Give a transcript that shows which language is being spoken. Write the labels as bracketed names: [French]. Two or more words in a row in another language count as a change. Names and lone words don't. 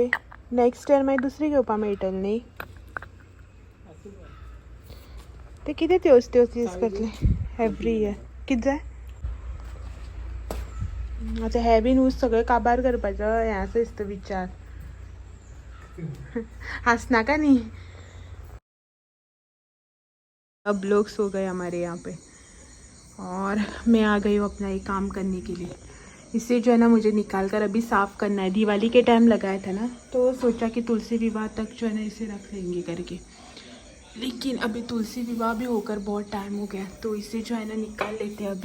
[Konkani] नेक्स्ट इयर मागीर दुसरी घेवपा मेळटली न्ही। ते कितें त्योच यूज करतले [English] every year, [Konkani] कितें जाय आतां हे बीन ऊस सगळे काबार करपाचो हें आसा दिसता विचार। हंसनाका न्ही। [Hindi] अब लोग सो गए हमारे यहाँ पे और मैं आ गई हूँ अपना ये काम करने के लिए। इसे जो है ना मुझे निकाल कर अभी साफ़ करना है। दिवाली के टाइम लगाया था ना, तो सोचा कि तुलसी विवाह तक जो है ना इसे रख लेंगे करके, लेकिन अभी तुलसी विवाह भी होकर बहुत टाइम हो गया, तो इसे जो है ना निकाल लेते हैं।